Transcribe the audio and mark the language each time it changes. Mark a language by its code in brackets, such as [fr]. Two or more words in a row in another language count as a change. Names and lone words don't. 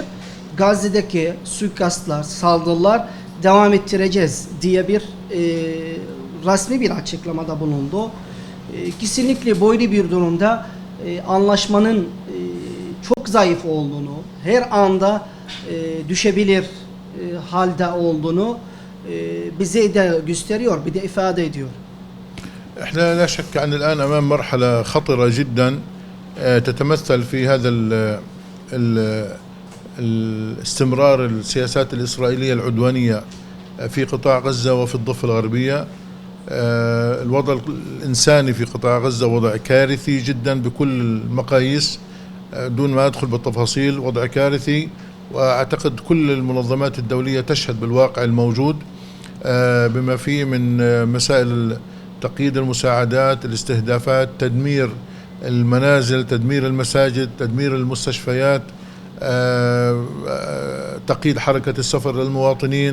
[tr] Gazze'deki suikastlar, saldırılar devam ettireceğiz diye bir resmi bir açıklamada bulundu. Kesinlikle böyle bir durumda anlaşmanın çok zayıf olduğunu, her anda düşebilir halde olduğunu bize de gösteriyor, bir de ifade ediyor. [ar] احنا لا شك أن الآن أمام مرحلة خطرة جدا تتمثل في هذا الاستمرار السياسات الإسرائيلية العدوانية في قطاع غزة وفي الضفة الغربية. الوضع الإنساني في قطاع غزة وضع كارثي جدا بكل المقاييس دون ما أدخل بالتفاصيل، وضع كارثي، وأعتقد كل المنظمات الدولية تشهد بالواقع الموجود بما فيه من مسائل تقييد المساعدات، الاستهدافات، تدمير المنازل، تدمير المساجد، تدمير المستشفيات، تقييد حركة السفر للمواطنين.